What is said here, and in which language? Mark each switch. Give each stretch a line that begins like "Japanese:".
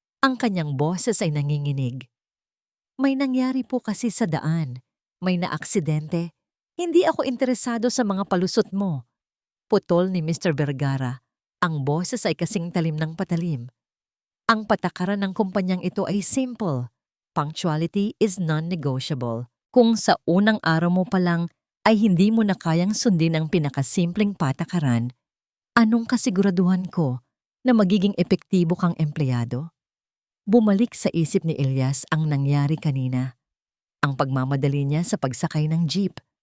Filipino: Ang kanyang boses ay nanginginig. May nangyari po kasi sa daan. May naaksidente. Hindi ako interesado sa mga palusot mo. Putol ni Mr. Vergara. Ang boses ay kasing talim ng patalim. Ang patakaran ng kumpanyang ito ay simple.
English: Punctuality is non-negotiable.
Filipino: Kung sa unang araw mo pa lang ay hindi mo na kayang sundin ang pinakasimpleng patakaran, anong kasiguraduhan ko na magiging epektibo kang empleyado? Bumalik sa isip ni Elias ang nangyari kanina. Ang pagmamadali niya sa pagsakay ng jeep.